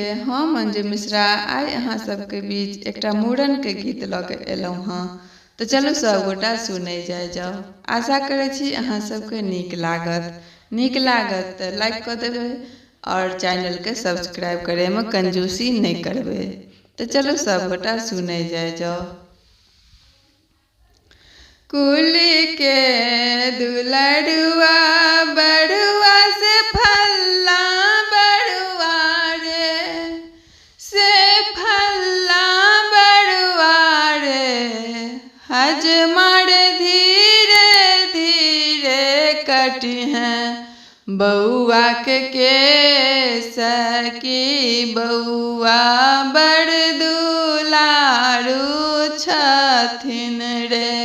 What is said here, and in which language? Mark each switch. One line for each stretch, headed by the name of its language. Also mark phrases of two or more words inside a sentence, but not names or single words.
Maithili: हम अंजू मिश्रा आइ अहाँ सबके बीच एकटा मूड़न के गीत लऽ के एलहुँ हँ। तो चलू सब गोटा सुनै जाओ। आशा करे छी अहाँ सबके नीक लागत तो लाइक कर देबै और चैनल के सब्सक्राइब करे में कंजूसी नहीं करबे। तो चलो सब गोटा सुनै जाओ। कुल के दुलड़ुआ बड़ुआ से फल्ला बड़ुआ रे, से फल्ला बड़ुआ रे, हजमर धीरे धीरे कटी है बउआ के सकी बउआ बड़ दुलारू छथिन रे।